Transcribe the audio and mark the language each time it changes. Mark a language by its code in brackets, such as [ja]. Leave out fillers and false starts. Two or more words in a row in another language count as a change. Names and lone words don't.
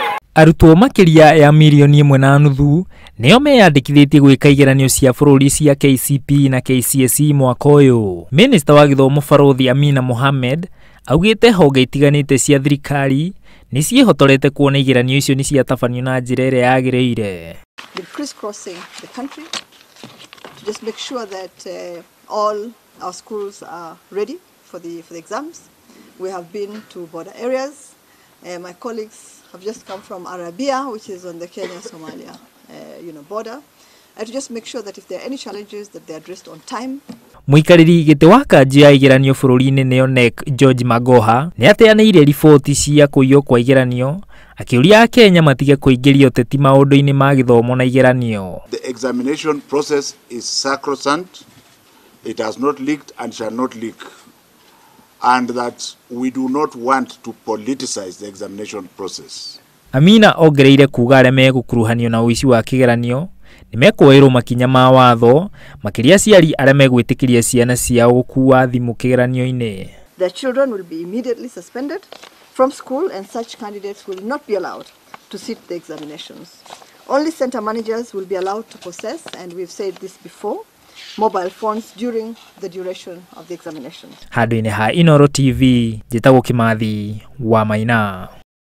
[ki] Arutwo makiria ya milioni 1.5 nio meyandikithitie gwika igeranio cia bururi cia KCPE na KCSE mwaka uyu. Minister wa githomo baruthi Amina Mohammed augite honge itiganite cia thirikari ni ciehotorete kuona igeranio icio ni ciatabanio na njira ĩrĩa yagĩrĩire. [en] We're crisscrossing the country to just make sure that all our schools are ready for the exams. We have been to border areas. My colleagues have just come from Arabia, which is on the Kenya-Somalia border, and to just make sure that if there are any challenges that they are addressed on time. [ki] Muikariri giti wa kanji ya igeranio bururi-ini NEC George Magoha ni ateanĩire riboti cia kũiywo kwa igeranio akiuria Kenya matige kũingĩria ũteti maũndũ-inĩ ma gĩthomo na igeranio. [en] The examination process is sacrosanct. It has not leaked and shall not leak, and that we do not want to politicize the examination process. [ki] Amina ongereire kuga arĩa megũkuruhanio na ũici wa kĩgeranio nimekuoerwo makinya ma watho makiria aciari arĩa megwĩtĩkĩria ciana ciao gũkuua thimu kĩgeranio-inĩ. [en] Their children will be immediately suspended from school, and such candidates will not be allowed to sit the examinations. Only center managers will be allowed to possess, and we've said this before, mobile phones during the duration of the examinations. [ki] Handũ-inĩ ha Inooro TV, njĩtagwo Kĩmathi wa Maina.